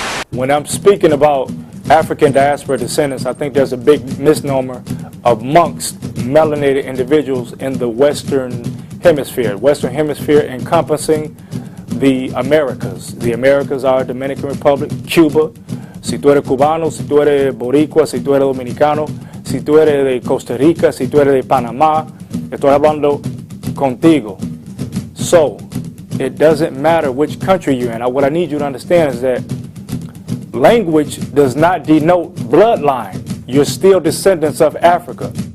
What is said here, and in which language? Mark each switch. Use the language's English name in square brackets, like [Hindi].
[English] When I'm speaking about African diaspora descendants, I think there's a big misnomer amongst melanated individuals in the Western Hemisphere. Western Hemisphere encompassing the Americas. The Americas are Dominican Republic, Cuba. [Spanish] Si tú eres cubano, si tú eres boricua, si tú eres dominicano, si tú eres de Costa Rica, si tú eres de Panamá, estoy hablando contigo. [English] So, it doesn't matter which country you're in. What I need you to understand is that language does not denote bloodline. You're still descendants of Africa.